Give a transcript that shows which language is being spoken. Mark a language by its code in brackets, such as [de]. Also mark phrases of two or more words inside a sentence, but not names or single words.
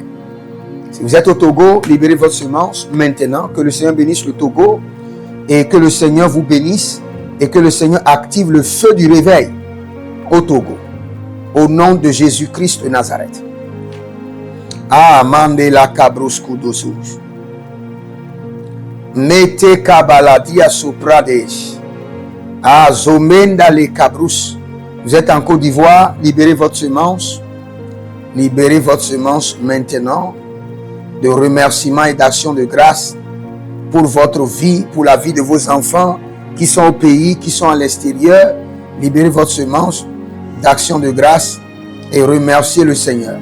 [fr] Si vous êtes au Togo, libérez votre semence maintenant, que le Seigneur bénisse le Togo et que le Seigneur vous bénisse et que le Seigneur active le feu du réveil au Togo. Au nom de Jésus-Christ de Nazareth. Amande la cabrosco dosus. Mete kabaladia sopradesh. Azomenda les cabrous. Vous êtes en Côte d'Ivoire, libérez votre semence. Libérez votre semence maintenant de remerciements et d'actions de grâce pour votre vie, pour la vie de vos enfants qui sont au pays, qui sont à l'extérieur. Libérez votre semence d'action de grâce et remerciez le Seigneur.